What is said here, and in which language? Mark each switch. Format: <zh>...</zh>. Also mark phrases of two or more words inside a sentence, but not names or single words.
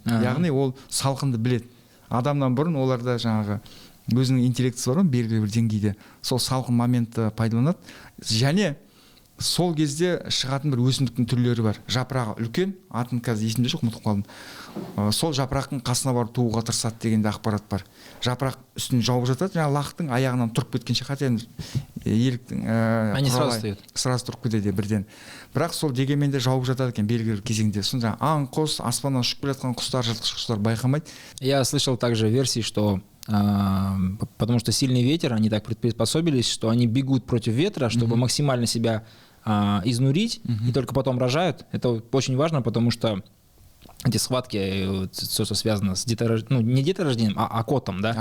<kk>Яғни ол салқынды біледі. Адамнан бұрын оларда жаңағы өзінің интеллектісі бар, белгілі бір деңгейде сол салқын моментті пайдаланады. Және сол кезде шығатын бір өсімдіктің түрлері бар. Жапырағы үлкен, атын қазір есімде жоқ, ұмытып қалдым. Сол жапырақтың қасына барып тууға тырысады деген де ақпарат бар. Жапырақ үстін жауып жатады, жаңағы лақтың аяғынан тұрып кеткенше, хотя еліктің</kk> <ru>они сразу встают.</ru> <kk>Сразу тұрып кетеді бірден. Бірақ сол дегенмен де жауып жатады екен белгілі бір кезеңде. Сонда аң, құс, аспаннан ұшып келе жатқан құстар, жыртқыш құстар байқамайды.</kk> <ru>Я слышал также версии, что потому что сильный ветер, они так приспособились, что они бегут против ветра, чтобы максимально себя изнурить, и только потом рожают. Это очень важно, потому что эти схватки, все, что связано с деторождением, ну, не деторождением, а окотом, да?</ru>